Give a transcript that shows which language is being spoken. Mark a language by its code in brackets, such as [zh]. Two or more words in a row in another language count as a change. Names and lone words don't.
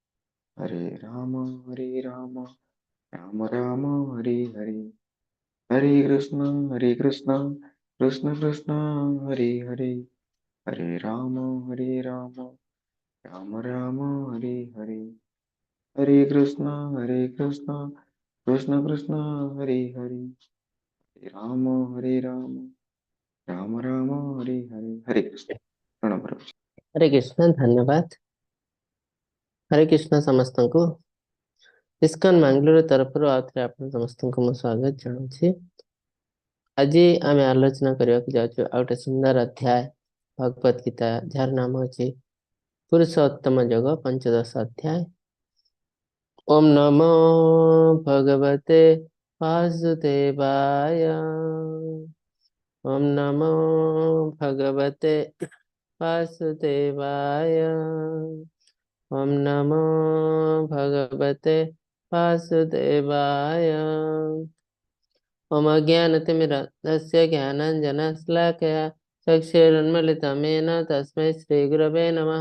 [sa] हरे राम राम राम हरे हरे हरे कृष्ण कृष्ण कृष्ण हरे हरे हरे राम राम राम हरे हरे हरे कृष्ण कृष्ण कृष्ण हरे हरे हरे राम राम राम हरे हरे हरे कृष्ण प्रणव प्रभु। हरे कृष्ण धन्यवाद। हरे कृष्ण [or] ସମସ୍ତଙ୍କୁ ଇସ୍କନ ମାଙ୍ଗଲୋର ତରଫରୁ ଆଉଥରେ ଆପଣ ସମସ୍ତଙ୍କୁ ମୁଁ ସ୍ୱାଗତ ଜଣାଉଛି। ଆଜି ଆମେ ଆଲୋଚନା କରିବାକୁ ଯାଉଛୁ ଆଉ ଗୋଟେ ସୁନ୍ଦର ଅଧ୍ୟାୟ ଭଗବତ ଗୀତା, ଯାହାର ନାମ ଅଛି ପୁରୁଷୋତ୍ତମ ଯୋଗ ପଞ୍ଚଦଶ ଅଧ୍ୟାୟ। [sa] ओम् नमो भगवते वासुदेवाय। ओम् नमो भगवते वासुदेवाय। ओम नमो भगवते वासुदेवाय। ओम अज्ञानतिमिरन्दस्य ज्ञानाञ्जनशलाकया चक्षुरुन्मीलितं येन तस्मै श्रीगुरवे नमः।